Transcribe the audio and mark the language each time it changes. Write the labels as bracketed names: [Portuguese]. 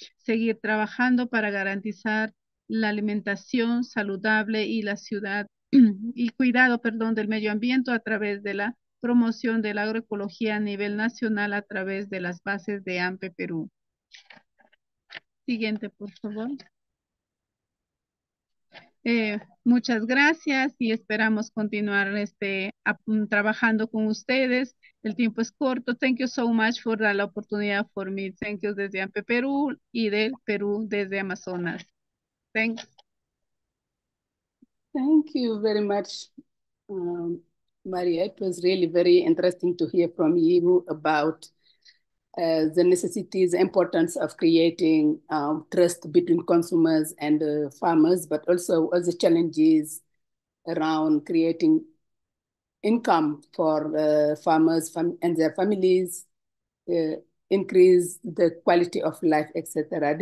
[Spanish] Seguir trabajando para garantizar la alimentación saludable y la ciudad y cuidado, del medio ambiente a través de la promoción de la agroecología a nivel nacional a través de las bases de ANPE-Peru. Siguiente, por favor. Muchas gracias y esperamos continuar trabajando con ustedes. El tiempo es corto. [English] Thank you so much for [Spanish] la oportunidad [English] for me. Thank you [Spanish] desde ANPE-Peru y del Perú desde Amazonas. [English] Thanks. Thank you very much, Maria. It was really very interesting to hear from you about the necessities, importance of creating trust between consumers and farmers, but also all the challenges around creating income for farmers and their families, increase the quality of life, etc.